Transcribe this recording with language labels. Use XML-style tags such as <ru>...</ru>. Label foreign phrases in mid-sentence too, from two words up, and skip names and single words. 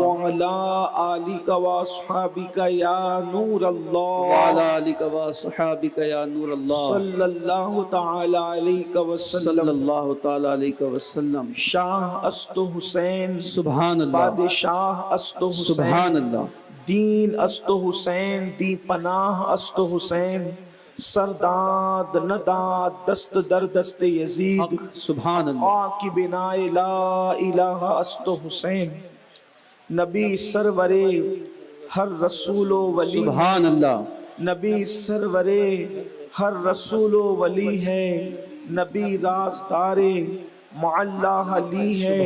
<ar>وعلی آلک واصحابک یا نور اللہ، وعلی آلک واصحابک یا نور اللہ، صلی اللہ تعالی علیہ صلی وسلم۔ اللہ تعالی علیہ وسلم۔</ar> <fa>شاہ است حسین،</fa> <ar>سبحان اللہ،</ar> <fa>بادشاہ است</fa> <ar>سبحان</ar> <fa>حسین،</fa> <ar>اللہ،</ar> <fa>دین است حسین، دی پناہ است حسین، سرداد نداد دست در دست یزید،</fa> <ar>حق سبحان اللہ،</ar> <fa>آن کی بنا</fa> <ar>لا الہ</ar> <fa>است حسین،</fa> <ur>نبی سرور ہر رسول و ولی،</ur> <ar>سبحان اللہ،</ar> <ur>نبی سرور ہر رسول و ولی ہے، نبی رازدار معلا علی ہے،</ur>